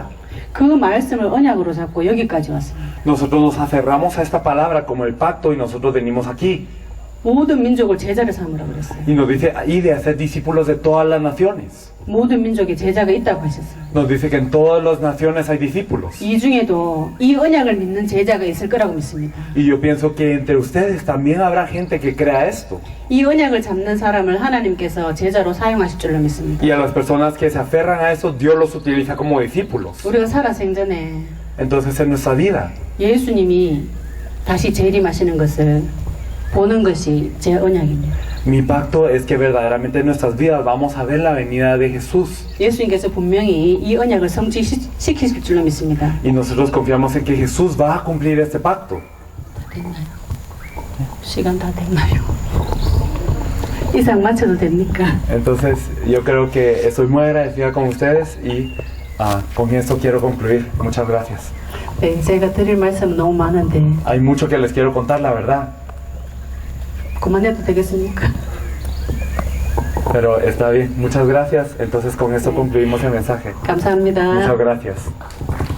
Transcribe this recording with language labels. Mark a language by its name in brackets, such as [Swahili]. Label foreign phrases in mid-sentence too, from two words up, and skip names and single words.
[Korean] 그 말씀을 언약으로 잡고 여기까지 왔습니다. [Spanish] Nosotros nos aferramos a esta palabra como el pacto y nosotros venimos aquí. [Korean] 모든 민족을 제자를 삼으라 그랬어요. [Spanish] Y nos dice, y de hacer discípulos de todas las naciones. [Korean] 모든 민족에 제자가 있다고 하셨어요. [Spanish] Nos dice que en todas las naciones hay discípulos. [Korean] 이 중에도 이 언약을 믿는 제자가 있을 거라고 믿습니다. [Spanish] Y yo pienso que entre ustedes también habrá gente que crea esto. [Korean] 이 언약을 잡는 사람을 하나님께서 제자로 사용하실 줄로 믿습니다. [Spanish] Y a las personas que se aferran a eso, Dios los utiliza como discípulos. [Korean] 우리가 살아 생전에 [Spanish] Entonces en nuestra vida, [Korean] 예수님이 다시 재림하시는 것을 보는 것이 제 언약입니다. [Spanish] mi pacto es que verdaderamente en nuestras vidas vamos a ver la venida de Jesús. [Korean] 예수님께서 분명히 이 언약을 성취시키실 줄로 믿습니다. [Spanish] Y nosotros confiamos en que Jesús va a cumplir este pacto. [Korean] 다 됐나요? 시간 다 됐나요? 이상 맞춰도 됩니까? [Spanish] Entonces yo creo que estoy muy agradecida con ustedes y con esto quiero concluir. Muchas gracias. [Korean] 네, 제가 드릴 말씀은 너무 많은데 [Spanish] Hay mucho que les quiero contar, la verdad. [Korean] 그만해도 되겠습니까? [Spanish] Pero está bien. Muchas gracias. Entonces con esto concluimos el mensaje. [Korean] 감사합니다. [Spanish] Muchas gracias.